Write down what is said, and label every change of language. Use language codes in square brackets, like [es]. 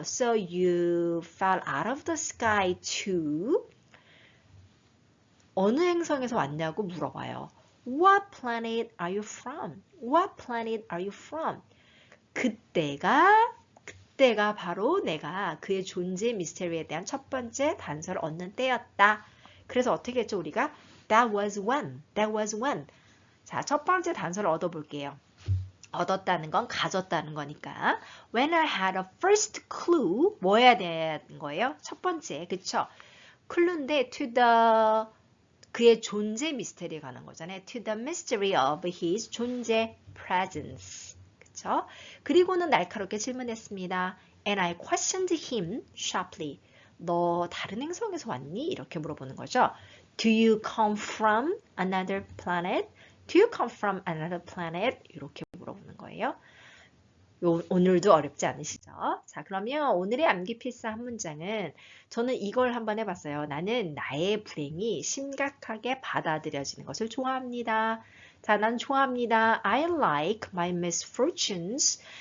[en] So you fell out of the sky too. [ko] 어느 행성에서 왔냐고 물어봐요. [en] What planet are you from? What planet are you from? [ko] 그때가 바로 내가 그의 존재 미스테리에 대한 첫 번째 단서를 얻는 때였다. 그래서 어떻게 했죠 우리가? [en] That was when. [ko] 자, 첫 번째 단서를 얻어볼게요. 얻었다는 건 가졌다는 거니까 [en] when I had a first clue [ko] 뭐 해야 되는 거예요? 첫 번째, 그쵸? clue인데 to the 그의 존재 미스터리에 관한 거잖아요. [en] to the mystery of his 존재 presence 그쵸? [ko] 그리고는 날카롭게 질문했습니다. [en] and I questioned him sharply [ko] 너 다른 행성에서 왔니? 이렇게 물어보는 거죠. [en] do you come from another planet? Do you come from another planet? [ko] 이렇게 물어보는 거예요. 오늘도 어렵지 않으시죠? 자, 그러면 오늘의 암기 필사 한 문장은 저는 이걸 한번 해봤어요. 나는 나의 불행이 심각하게 받아들여지는 것을 좋아합니다. 자, 난 좋아합니다. [en] I like my misfortunes.